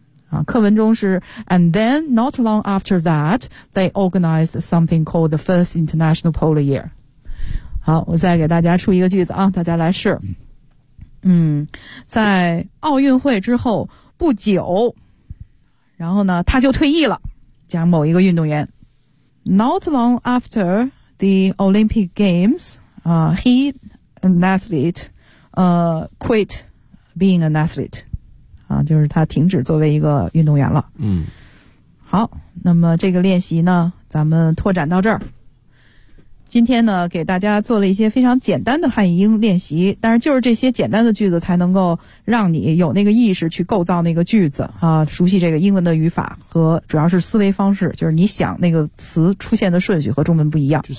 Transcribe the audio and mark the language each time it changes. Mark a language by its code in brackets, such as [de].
[zh] 啊，课文中是 [en] and then not long after that, they organized something called the first international polar year. [zh] 好，我再给大家出一个句子啊，大家来试。在奥运会之后不久，然后呢他就退役了，讲某一个运动员。 [en] Not long after the Olympic Games,he, an athlete, quit being an athlete. [zh] 啊，就是他停止作为一个运动员了。好，那么这个练习呢，咱们拓展到这儿。今天呢，给大家做了一些非常简单的汉语英练习，但是就是这些简单的句子才能够让你有那个意识去构造那个句子啊，熟悉这个英文的语法和主要是思维方式，就是你想那个词出现的顺序和中文不一样。